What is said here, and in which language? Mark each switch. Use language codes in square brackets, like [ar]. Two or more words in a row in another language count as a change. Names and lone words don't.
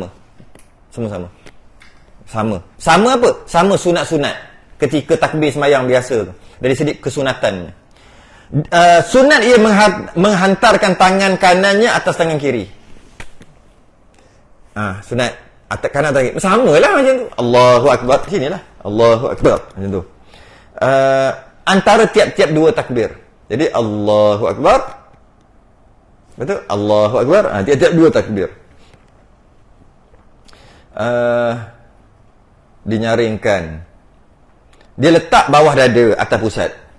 [ms] Semua sama. Sama apa? Sama sunat-sunat ketika takbir sembahyang biasa tu. Dari segi kesunatannya. Sunat ia menghantarkan tangan kanannya atas tangan kiri. Sunat atas kanan tangan kiri. Samalah macam tu. [ar] الله أكبر. Sinilah. الله أكبر. [ms] Macam tu. Antara tiap-tiap 2 takbir. [ar] Jadi الله أكبر. Betul? الله أكبر. [ms] Tiap-tiap 2 takbir. Dinyaringkan. Dia letak bawah dada atas pusat.